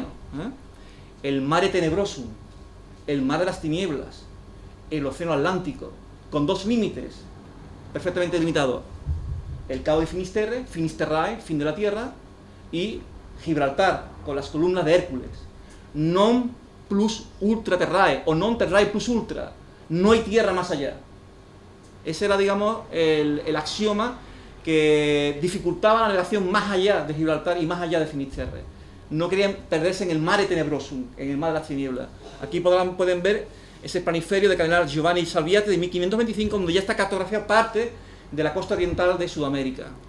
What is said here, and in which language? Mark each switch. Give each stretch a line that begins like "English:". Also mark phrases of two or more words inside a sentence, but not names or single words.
Spanish: El
Latin: mare tenebrosum,
Spanish: el mar de las tinieblas, el océano Atlántico, con 2 límites perfectamente limitados: el Cabo de Finisterre, Finisterrae, fin de la tierra, y Gibraltar, con las columnas de Hércules.
Latin: Non plus ultra terrae, o non terrae plus ultra,
Spanish: no hay tierra más allá. Ese era, digamos, el axioma que dificultaba la navegación más allá de Gibraltar y más allá de Finisterre. No querían perderse en el
Latin: mare tenebrosum,
Spanish: en el mar de las tinieblas. Aquí pueden ver ese planiferio de cardenal Giovanni Salviati de 1525, donde ya esta cartografía parte de la costa oriental de Sudamérica.